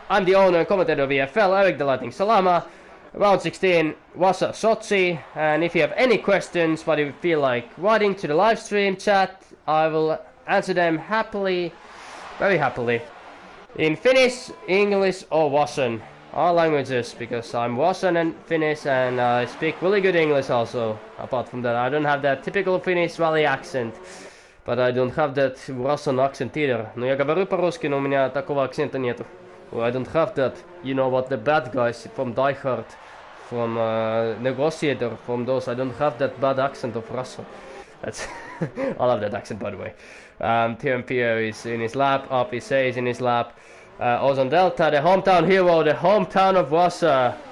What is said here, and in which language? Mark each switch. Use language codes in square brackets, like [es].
[en] I'm the owner and commentator of EFL, Eric the Lightning Salama. Round 16 was a Sochi, and if you have any questions, what you feel like writing to the live stream chat, I will answer them happily, very happily, in Finnish, English or Russian. All languages, because I'm Russian and Finnish, and I speak really good English also. Apart from that, I don't have that typical Finnish valley accent, but I don't have that Russian accent either. [ru] Но я говорю по-русски, но у меня такого акцента нету. [en] I don't have that, you know what, the bad guys from Die Hard, from Negotiator, from those, I don't have that bad accent of Russia. That's I love that accent, by the way. TMP is in his lap, RPC is in his lap. Ozon Delta, the hometown hero, the hometown of Russia.